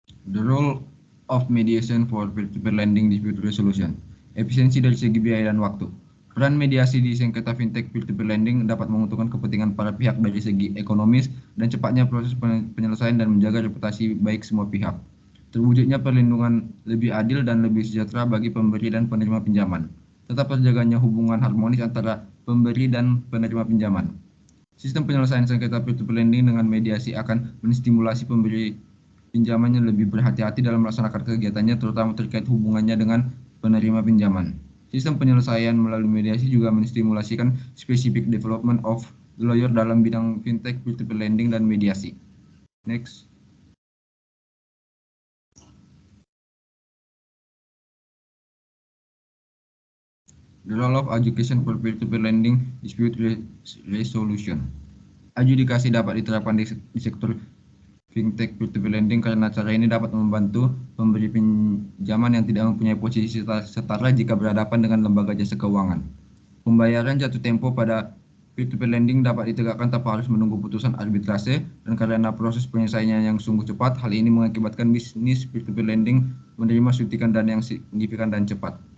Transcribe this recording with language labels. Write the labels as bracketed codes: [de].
[en] The role of mediation for peer-to-peer lending dispute resolution. [id] Efisiensi dari segi biaya dan waktu. Peran mediasi di sengketa fintech peer-to-peer lending dapat menguntungkan kepentingan para pihak dari segi ekonomis dan cepatnya proses penyelesaian dan menjaga reputasi baik semua pihak. Terwujudnya perlindungan lebih adil dan lebih sejahtera bagi pemberi dan penerima pinjaman. Tetap terjaganya hubungan harmonis antara pemberi dan penerima pinjaman. Sistem penyelesaian sengketa peer-to-peer lending dengan mediasi akan menstimulasi pemberi pinjamannya lebih berhati-hati dalam melaksanakan kegiatannya, terutama terkait hubungannya dengan penerima pinjaman. Sistem penyelesaian melalui mediasi juga menstimulasikan [en] specific development of lawyer [id] dalam bidang fintech, peer-to-peer lending, dan mediasi. [en] Next. The role of adjudication for peer-to-peer lending dispute resolution. [id] Adjudikasi dapat diterapkan di sektor fintech peer-to-peer lending karena cara ini dapat membantu pemberi pinjaman yang tidak mempunyai posisi setara jika berhadapan dengan lembaga jasa keuangan. Pembayaran jatuh tempo pada peer-to-peer lending dapat ditegakkan tanpa harus menunggu putusan arbitrase, dan karena proses penyelesaiannya yang sungguh cepat, hal ini mengakibatkan bisnis peer-to-peer lending menerima suntikan dana yang signifikan dan cepat.